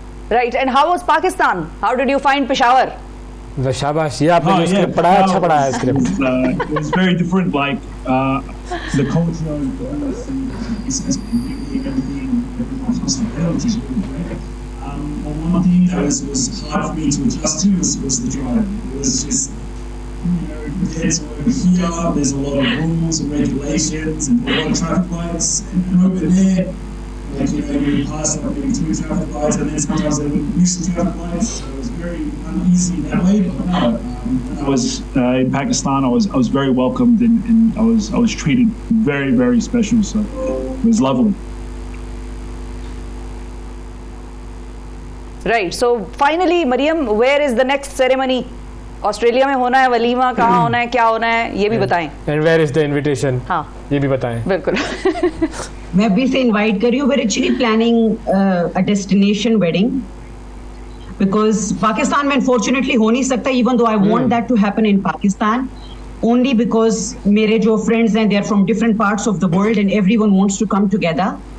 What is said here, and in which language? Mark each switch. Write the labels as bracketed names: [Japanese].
[English] Right, and how was Pakistan? How did you find Peshawar? [Hindi] शाबाश, ये आपने जो स्क्रिप्ट पढ़ाया, अच्छा पढ़ाया है script. [English] It was very different, like the culture is everyone's hospitality is really great. One thing that was hard for me to adjust to was the driving. It was just, compared to over here, there's a lot of rules and regulations and a lot of traffic lights, and over there, like you pass like maybe 2 traffic lights, and then sometimes they wouldn't use the traffic lights, so it was very uneasy that way. But no, when I was in Pakistan, I was very welcomed, and I was treated very, very special. So it was lovely. Right. So finally, Mariam, where is the next ceremony? [Hindi] Australia में होना है, वलीमा कहाँ होना है, क्या होना है, ये भी बताएं. [English] And where is the invitation? [Hindi] हाँ, ये भी बताएं. बिल्कुल. मैं अभी से इनवाइट कर रही हूँ. [English] We're actually planning a destination wedding because [Hindi] Pakistan में [English] unfortunately [Hindi] हो नहीं सकता, [English] even though I want that to happen in Pakistan, only because [Hindi] मेरे जो [English] friends हैं, they are from different parts of the world and everyone wants to come together.